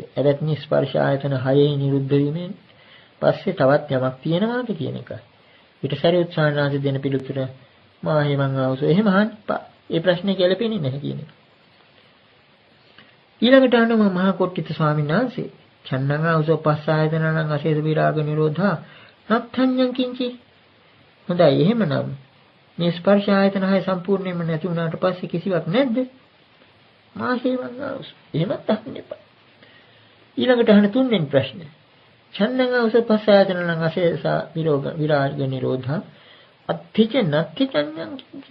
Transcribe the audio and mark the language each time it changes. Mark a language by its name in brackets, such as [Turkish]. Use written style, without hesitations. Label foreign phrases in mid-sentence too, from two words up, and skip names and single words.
[Sinhala] එවත්නි ස්පර්ශ ආයතන 6 නිරුද්ධ වීමෙන් පස්සේ තවත් යමක් තියෙනවාද කියන එකයි. ඊට සාරිපුත්‍ර ස්වාමීන් වහන්සේ දෙන පිළිතුර [Pali] මා හේවං ආවසෝ [Sinhala] එහෙම අහන්න එපා. ඒ ප්‍රශ්නේ ගැලපෙන්නේ නැහැ කියන එක. ඊළඟට අහනවා මහා කොට්ටිත ස්වාමීන් වහන්සේ [Pali] චන්නං ආවසෝ පස්සායතනං අසේත විරාග නිරෝධා නත්ථඤ්ඤං කිංචි. [Sinhala] හොඳයි එහෙමනම් මේ ස්පර්ශ ආයතන 6 සම්පූර්ණයෙන්ම නැති වුණාට පස්සේ කිසිවක් නැද්ද? [Pali] මාසේවන් ආවස. [Sinhala] එහෙමත් අහන්න එපා. ඊළඟට අහන තුන්වෙනි ප්‍රශ්නේ. [Pali] ඡන්දං ආවස පස්සායතනං අසේසා විරාග නිරෝධා අත්ථිච නත්ථිචඤ්ඤං කිංචි.